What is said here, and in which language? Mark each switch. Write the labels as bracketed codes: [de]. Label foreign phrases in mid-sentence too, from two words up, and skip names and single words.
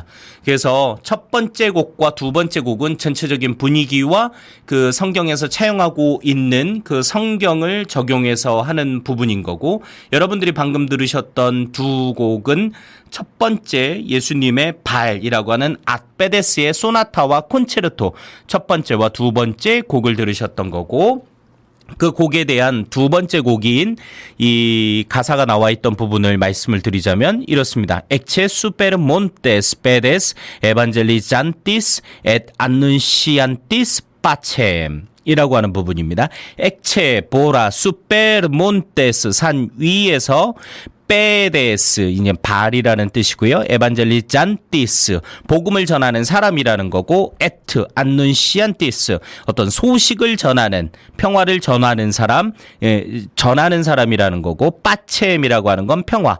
[ko] 그래서 첫 번째 곡과 두 번째 곡은 전체적인 분위기와 그 성경에서 차용하고 있는 그 성경을 적용해서 하는 부분인 거고, 여러분들이 방금 들으셨던 두 곡은 첫 번째 예수님의 발이라고 하는 아페데스의 소나타와 콘체르토 첫 번째와 두 번째 곡을 들으셨던 거고, 그 곡에 대한 두 번째 곡인 이 가사가 나와 있던 부분을 말씀을 드리자면 이렇습니다. [la] Ecce super montes pedes evangelizantis et annunciantis pacem 이라고 [ko] 하는 부분입니다. 엑체 보라 [la] super montes [ko] 산 위에서 페데스 이제 발이라는 뜻이고요. 에반젤리잔티스 복음을 전하는 사람이라는 거고, [la] et annunciantis [ko] 어떤 소식을 전하는 평화를 전하는 사람, 전하는 사람이라는 거고, 빠체엠이라고 하는 건 평화.